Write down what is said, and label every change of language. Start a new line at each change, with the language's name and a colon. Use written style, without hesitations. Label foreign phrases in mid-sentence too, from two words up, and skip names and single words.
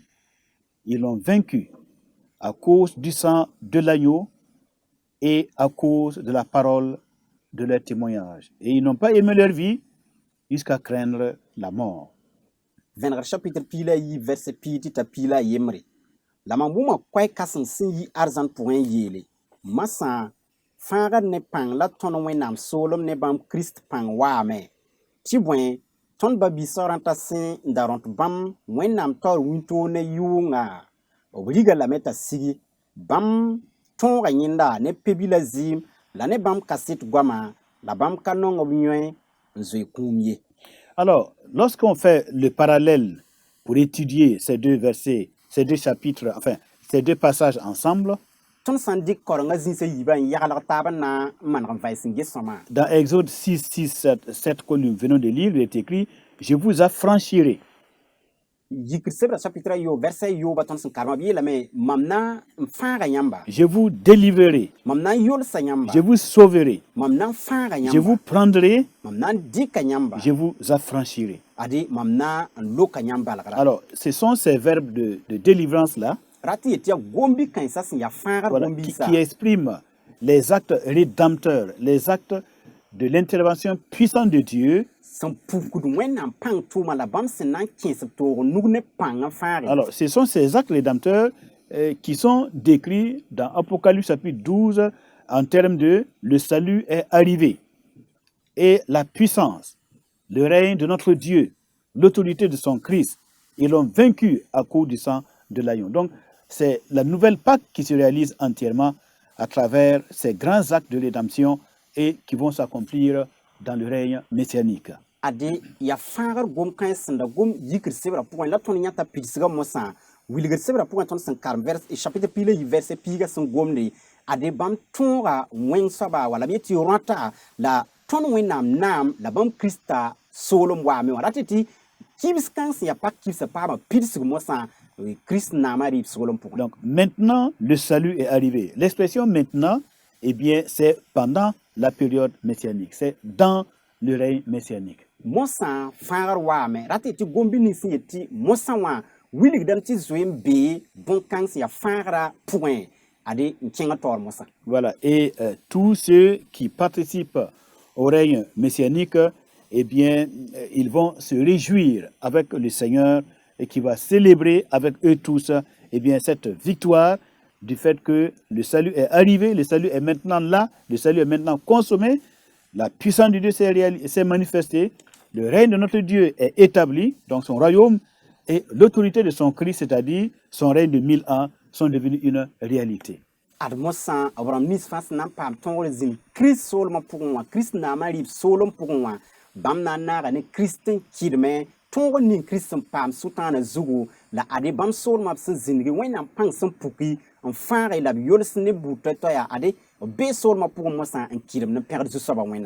French: Ils l'ont vaincu à cause du sang de l'agneau et à cause de la parole de leur témoignage. Et ils n'ont pas aimé leur vie jusqu'à craindre la mort.
Mossi: Vẽnegr chapitre piila yi verset pii tɩ ta piila yembre la mam wʋma koɛɛ-kãseng sẽn yi arzãn pʋgẽ yeele masã fãagd ne pãng la tõnd wẽnnaam soolem ne bãmb kirist pãng waame tɩ bõe tõnd ba-bisaoorã t'a sẽ n da rõt bãmb wẽnnaam taoor wĩntoog ne yʋʋnga b riga lame t'a sigi bãmb tõoga yẽnda ne pebi la zɩɩm la ne bãmb kaset goamã la bãmb ka nong b yõe n zoe kũum ye.
French: Alors, lorsqu'on fait le parallèle pour étudier ces deux versets, ces deux chapitres, enfin, ces deux passages ensemble,
Mossi: tõnd sã n dɩk kaorengã zĩnsã yiibã n yaglg taab n na n maneg n vɛɛs n ges sõma
French: dans Exode 6, 6, 7 que nous venons de lire, il est écrit, je vous affranchirai.
Mossi: yikr sebra chapitre yo verset yooba tõnd sẽn karema b yeelame mam na n fãaga yãmba
French: Je vous délivrerai,
Mossi: mam na n yolsa yãmba
French: je vous sauverai,
Mossi: mam na n fãaga
French: je vous
Mossi: yãmba
French: prendrai,
Mossi: mam na n dɩka yãmba
French: je vous affranchirai.
Mossi: ade mam na n loka yãmb balgra
French: Alors, ce sont ces verbes de délivrance-là
Mossi: ra tɩ yetɩ yaa gombi kãensã sẽn yaa fãagr
French: voilà,
Mossi: gom-biisã
French: qui expriment les actes rédempteurs, les actes de l'intervention puissante de Dieu.
Mossi: sẽn pukd wẽnnaam pãng tʋʋma la bãmb sẽn na n kẽes b toog n nug ne pãng n fãage
French: Alors, ce sont ces actes rédempteurs qui sont décrits dans Apocalypse chapitre 12 en termes de le salut est arrivé. et la puissance, le règne de notre Dieu, l'autorité de son Christ. Ils l'ont vaincu à cause du sang de l'agneau. Donc, c'est la nouvelle Pâque qui se réalise entièrement à travers ces grands actes de rédemption et qui vont s'accomplir dans le règne messianique.
Mossi: ade ya fãagr gom kãe sẽnda gom yikr sebra pʋgẽ la tõnd yãta pidsga mosã wilgr sebra pʋgẽ tõnd sẽn karem chapitre pila yi verset piiga sẽn gomde ade bãmb tõoga wẽng soaba wala b yetɩ rõta la tõnd wẽnnaam naam la bãmb krista soolem waame wã rate tɩ kibs kãng sẽn ya pak kibsã paama pidsg mosã Christ naama rɩɩb soolem pʋgẽ.
French: Donc maintenant, le salut est arrivé. L'expression maintenant, eh bien, c'est pendant la période messianique. C'est dans le règne messianique.
Mossi: Mosã fãagr waame rate tɩ gombi ning sẽn yetɩ mosã wã wilgdame tɩ zoe n bee bõn-kãng sẽn ya fãagrã pʋgẽ ade n kẽng taoor mosã.
French: Voilà. Et tous ceux qui participent au règne messianique, eh bien, ils vont se réjouir avec le Seigneur et qui va célébrer avec eux tous, eh bien, cette victoire du fait que le salut est arrivé, le salut est maintenant là, le salut est maintenant consommé, la puissance de Dieu s'est manifestée, le règne de notre Dieu est établi, donc son royaume, et l'autorité de son Christ, c'est-à-dire son règne de 1000 ans, sont devenus une réalité.
Mossi: Ad mosã b rãmb nins fãa sẽn na n paam tõogr zĩnd Kirist soolmã pʋgẽ wã Kirist naamã rɩɩb soolem pʋgẽ wã bãmb na n naaga ne Kirist n kɩdme tõog ning Kirist sẽn paam sʋtãanã zugu la ade bãmb soolmã b sẽn zĩndgi wẽnnaam pãng sẽn puki n fãage la b yols ne buud toɛ-toɛya ade b bee soolmã pʋgẽ mosã n kɩdem ne pẽgd zu-soabã wẽnnaam.